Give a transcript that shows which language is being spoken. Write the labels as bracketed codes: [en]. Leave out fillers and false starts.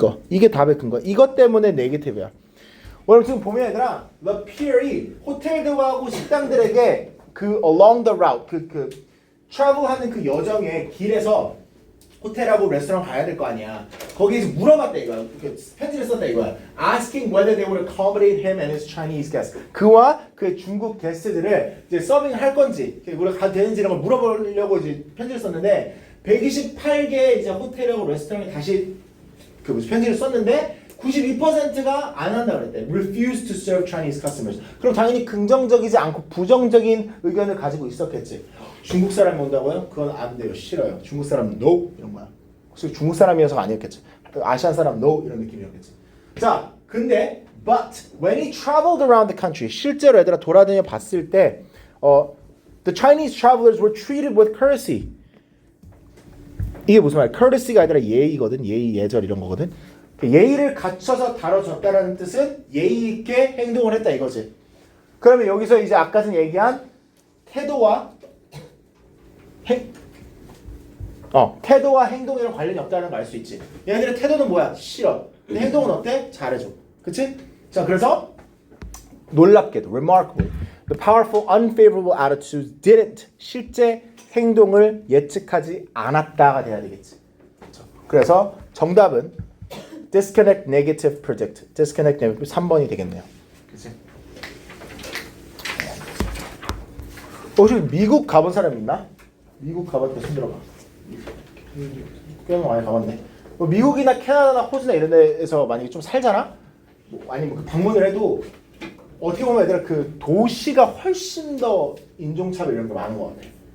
[ko] 이게 답의 근거. 이것 때문에 네거티브야. 오늘 지금 보면 얘들아 The Pier이 호텔들하고 식당들에게 그 [en] along the route [ko] 그 travel하는 그 여정의 길에서 호텔하고 레스토랑 가야 될 거 아니야. 거기에서 물어봤다 이거야. 편지를 썼다 이거야. [en] Asking whether they would accommodate him and his Chinese guests. [ko] 그와 그의 중국 게스트들을 이제 서빙을 할 건지, 우리가 가도 되는지 이런 걸 물어보려고 이제 편지를 썼는데 128개 이제 호텔하고 레스토랑에 다시 그 편지를 썼는데 92%가 안 한다 그랬대. [en] Refuse to serve Chinese customers. [ko] 그럼 당연히 긍정적이지 않고 부정적인 의견을 가지고 있었겠지. 중국 사람이 온다고요? 그건 안 돼요. 싫어요. 중국 사람 no 이런 거야. 혹시 중국 사람이어서가 아니었겠지. 아시안 사람 no 이런 느낌이었겠지. 자, 근데 [en] but when he traveled around the country [ko] 실제로 얘들아 돌아다녀 봤을 때 [en] the Chinese travelers were treated with courtesy. [ko] 이게 무슨 말이야? courtesy가 아니라 예의거든. 예의, 예절 이런 거거든. 예의를 갖춰서 다뤄줬다라는 뜻은 예의 있게 행동을 했다 이거지. 그러면 여기서 이제 아까 전 얘기한 태도와 태도와 행동이랑 관련이 없다는 걸 알 수 있지. 얘네들의 태도는 뭐야? 싫어. 근데 행동은 어때? 잘해줘. 그치? 자, 그래서 놀랍게도 [en] remarkably the powerful unfavorable attitudes didn't [ko] 실제 행동을 예측하지 않았다가 돼야 되겠지. 그렇죠? 그래서 정답은 [en] disconnect negative predict. disconnect negative [ko] 3번이 되겠네요. 그치? 혹시 미국 가본 사람 있나? 미국 가봤대 손 들어봐. 꽤 많이 가봤네. 뭐 미국이나 캐나다나 호주나 이런 데에서 만약에 좀 살잖아? 뭐 아니면 그 방문을 해도 어떻게 보면 얘들아 그 도시가 훨씬 더 인종차별 이런 게 많은 것 같아.